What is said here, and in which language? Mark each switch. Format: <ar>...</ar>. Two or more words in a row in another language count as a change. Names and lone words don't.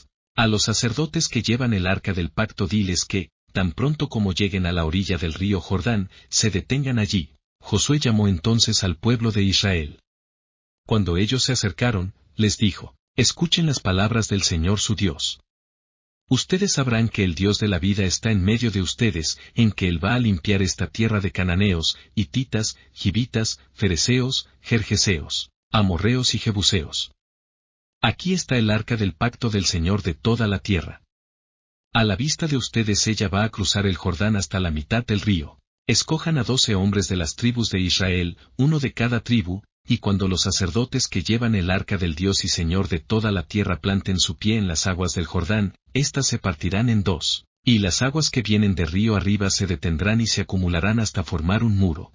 <es>A los sacerdotes que llevan el arca del pacto diles que, tan pronto como lleguen a la orilla del río Jordán, se detengan allí. Josué llamó entonces al pueblo de Israel. Cuando ellos se acercaron, les dijo, escuchen las palabras del Señor su Dios. Ustedes sabrán que el Dios de la vida está en medio de ustedes, en que Él va a limpiar esta tierra de cananeos, hititas, gibitas, fereceos, gergeseos, amorreos y jebuseos. Aquí está el arca del pacto del Señor de toda la tierra. A la vista de ustedes ella va a cruzar el Jordán hasta la mitad del río. Escojan a 12 hombres de las tribus de Israel, uno de cada tribu, y cuando los sacerdotes que llevan el arca del Dios y Señor de toda la tierra planten su pie en las aguas del Jordán, éstas se partirán en 2, y las aguas que vienen de río arriba se detendrán y se acumularán hasta formar un muro.</es>